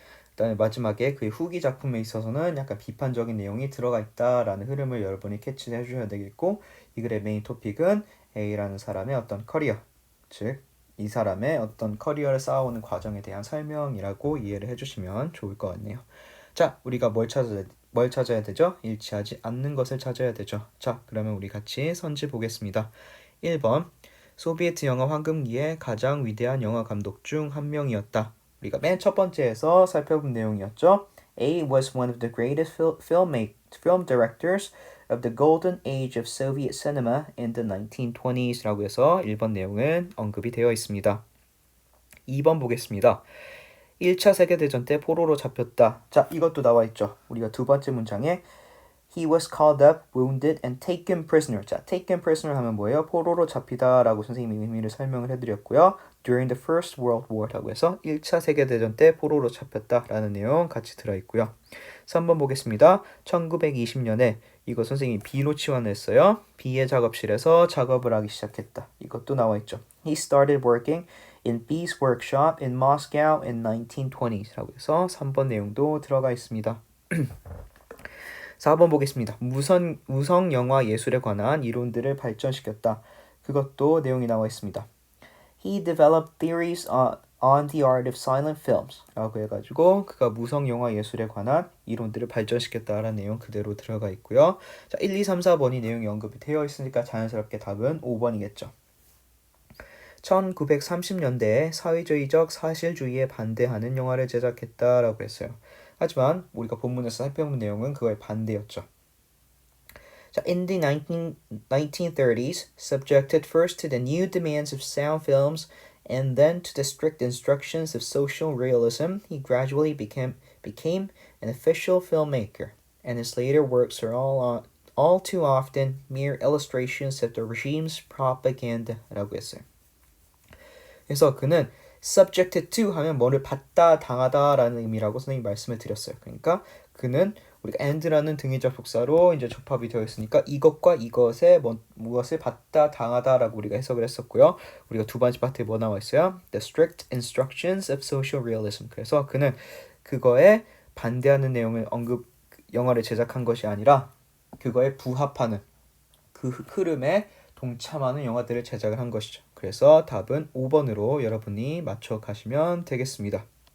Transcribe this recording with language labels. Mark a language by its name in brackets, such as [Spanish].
[Korean] 그다음에 마지막에 그의 후기 작품에 있어서는 약간 비판적인 내용이 들어가 있다라는 흐름을 여러분이 캐치해 주셔야 되겠고, 이 글의 메인 토픽은 A라는 사람의 어떤 커리어, 즉 이 사람의 어떤 커리어를 쌓아오는 과정에 대한 설명이라고 이해를 해주시면 좋을 것 같네요. 자, 우리가 뭘 찾아야 되죠? 일치하지 않는 것을 찾아야 되죠. 자, 그러면 우리 같이 선지 보겠습니다. 1번, 소비에트 영화 황금기의 가장 위대한 영화 감독 중 한 명이었다. 우리가 맨 첫 번째에서 살펴본 내용이었죠. [English] A was one of the greatest film directors of the golden age of Soviet cinema in the 1920s [Korean] 라고 해서 1번 내용은 언급이 되어 있습니다. 2번 보겠습니다. 1차 세계대전 때 포로로 잡혔다. 자, 이것도 나와 있죠. 우리가 두 번째 문장에 [English] He was called up, wounded, and taken prisoner. [Korean] 자, [English] taken prisoner [Korean] 하면 뭐예요? 포로로 잡히다 라고 선생님이 의미를 설명을 해드렸고요. [English] During the First World War [Korean] 라고 해서 1차 세계대전 때 포로로 잡혔다 라는 내용 같이 들어있고요. 3번 보겠습니다. 1920년에 이거 선생님이 B로 치환을 했어요. B의 작업실에서 작업을 하기 시작했다. 이것도 나와 있죠. [English] He started working in B's workshop in Moscow in 1920s [Korean] 라고 해서 3번 내용도 들어가 있습니다. 4번 보겠습니다. 무성 영화 예술에 관한 이론들을 발전시켰다. 그것도 내용이 나와 있습니다. [English] He developed theories on the art of silent films [Korean] 라고 해가지고 그가 무성 영화 예술에 관한 이론들을 발전시켰다라는 내용 그대로 들어가 있고요. 자, 1, 2, 3, 4번이 내용이 언급이 되어 있으니까 자연스럽게 답은 5번이겠죠. 1930년대에 사회주의적 사실주의에 반대하는 영화를 제작했다라고 했어요. 하지만 우리가 본문에서 살펴본 내용은 그거의 반대였죠. [English] 자, in the 1930s, subjected first to the new demands of sound films and then to the strict instructions of social realism, he gradually became an official filmmaker, and his later works are all too often mere illustrations of the regime's propaganda라고 했어요. [Korean] 그래서 그는 [English] subjected to [Korean] 하면 뭐를 받다, 당하다라는 의미라고 선생님이 말씀을 드렸어요. 그러니까 그는 우리가 and라는 등위적 복사로 이제 접합이 되어 있으니까 이것과 이것에 무엇을 받다, 당하다라고 우리가 해석을 했었고요. 우리가 두 번째 파트에 뭐 나와 있어요? [English] The strict instructions of social realism. [Korean] 그래서 그는 그거에 반대하는 내용을 영화를 제작한 것이 아니라 그거에 부합하는 그 흐름에 동참하는 영화들을 제작을 한 것이죠. 그래서 답은 5번으로 여러분이 맞춰 가시면 되겠습니다.